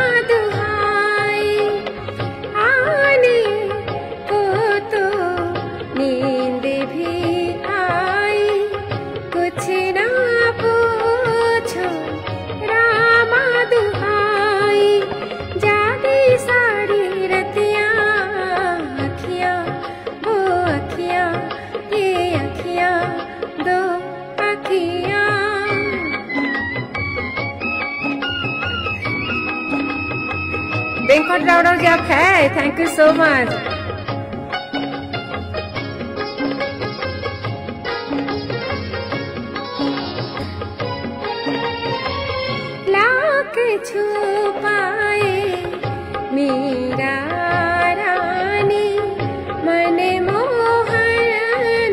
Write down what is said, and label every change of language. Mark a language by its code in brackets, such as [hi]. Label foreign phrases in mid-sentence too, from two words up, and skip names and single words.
[hi] दुहाई आने को तो नींद भी आई कुछ ना पूछो रामा दुहाई जागी सारी रतियां अखियां वो अखियां ये अखियां दो अखियां। वेंकट राउडर जी आप है, [en] Thank you so much. [hi] लाख छुपाए मीरा रानी मन मोहन